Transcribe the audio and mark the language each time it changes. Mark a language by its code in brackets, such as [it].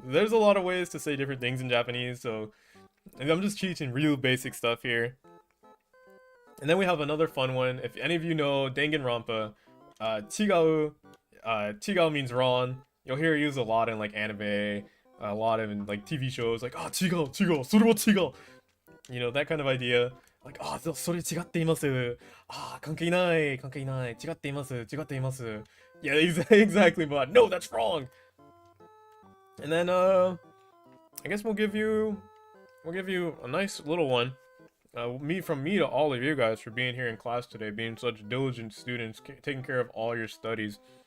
[en] There's a lot of ways to say different things in Japanese, so I'm just teaching real basic stuff here. And then we have another fun one. If any of you know Danganronpa, chigau. Chigau means wrong. You'll hear it used a lot in like anime, a lot in like TV shows, like, ah, [ja] chigau, chigau, sore wa chigau. [en] You know, that kind of idea. [ja] Like, ah, それ違っています。Ah, 関係ない、関係ない、違っています、違っています。 [en] Yeah, exactly, but no, that's wrong. And then, I guess we'll give you a nice little one. From me to all of you guys for being here in class today, being such diligent students, taking care of all your studies.